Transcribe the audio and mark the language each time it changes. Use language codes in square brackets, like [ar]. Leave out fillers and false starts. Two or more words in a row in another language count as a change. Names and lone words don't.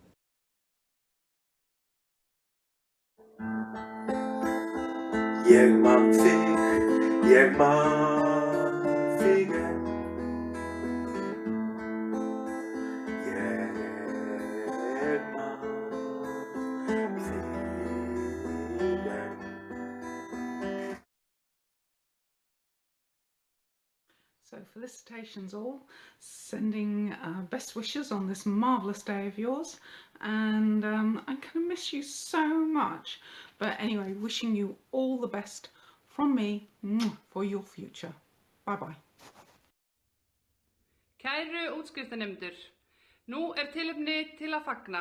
[is] Ég man þig, ég man þig enn. Ég man þig enn. [en] So felicitations all, sending best wishes on this marvellous day of yours, and I'm gonna miss you so much, but anyway, wishing you all the best from me for your future. Bye bye. [is] Kæru útskriftarnemendur, nú er tilefni til að fagna.